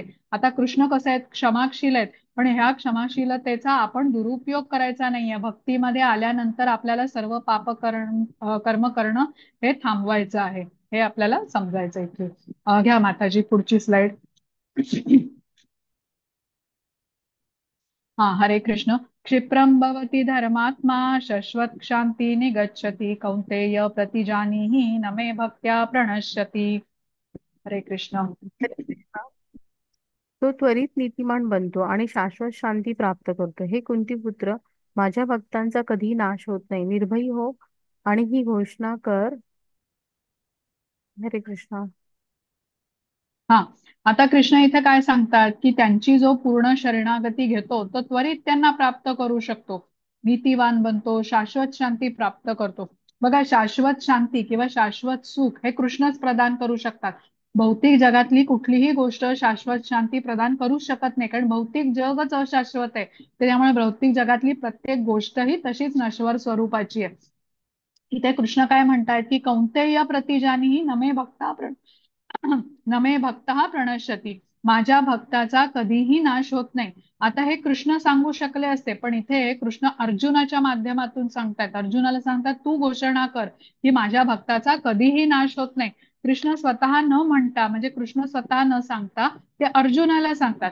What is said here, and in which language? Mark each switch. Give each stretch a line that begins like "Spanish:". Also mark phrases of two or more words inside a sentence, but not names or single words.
Marathi: आता कृष्ण कसं आहेत, क्षमाशील आहेत, पण ह्या क्षमाशीलतेचा आपण दुरुपयोग करायचा नाहीये. भक्तीमध्ये आल्यानंतर आपल्याला सर्व कर्म करणं हे थांबवायचं आहे, हे आपल्याला समजायचं इथे. घ्या माताजी पुढची स्लाइड. हा, हरे कृष्ण.
Sanskrit: क्षिप्रम भवति धर्मात्मा शश्वत क्षांती निगच्छति कौन्तेय प्रतिजानीहि न मे भक्त्या प्रणश्यति.
Marathi: हरे कृष्ण. तो त्वरित नीतिमान बनतो आणि शाश्वत शांती प्राप्त करतो. हे कुंती पुत्र, माझ्या भक्तांचा कधी नाश होत नाही. निर्भयी हो आणि ही घोषणा कर. हरे कृष्णा. हा, आता कृष्ण इथे काय सांगतात की त्यांची जो पूर्ण शरणागती घेतो तो त्वरित त्यांना प्राप्त करू शकतो, नीतिवान बनतो, शाश्वत शांती प्राप्त करतो. बघा, शाश्वत शांती किंवा शाश्वत सुख हे कृष्णच प्रदान करू शकतात. भौतिक जगातली कुठलीही गोष्ट शाश्वत शांती प्रदान करू शकत नाही, कारण भौतिक जगच अशाश्वत आहे. त्यामुळे भौतिक जगातली प्रत्येक गोष्ट ही तशीच नश्वर स्वरूपाची आहे. इथे कृष्ण काय म्हणतायत की
Sanskrit: कौन्तेय प्रतिजानीहि नमे भक्ता नमे भक्त हा प्रणश्यती,
Marathi: माझ्या भक्ताचा कधीही नाश होत नाही. आता हे कृष्ण सांगू शकले असते, पण इथे कृष्ण अर्जुनाच्या माध्यमातून सांगतात. अर्जुनाला सांगतात तू घोषणा कर की माझ्या भक्ताचा कधीही नाश होत नाही. कृष्ण स्वतः न म्हणता, म्हणजे कृष्ण स्वतः न सांगता ते अर्जुनाला सांगतात.